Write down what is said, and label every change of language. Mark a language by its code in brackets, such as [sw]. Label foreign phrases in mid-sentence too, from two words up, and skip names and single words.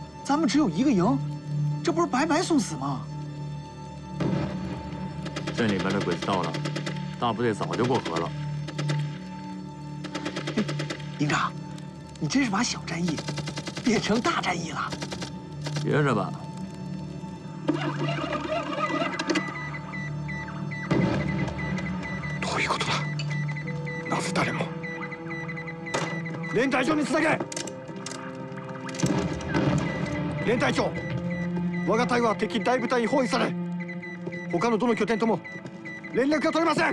[zh] 咱们只有一个营，这不是白白送死吗？镇里边的鬼子到了，大部队早就过河了。营长，你真是把小战役变成大战役了。学着吧。 [ja] どういうことだ。なぜ誰も。連隊長につなげ。連隊長、我が隊は敵大部隊に包囲され、他のどの拠点とも連絡が取れません。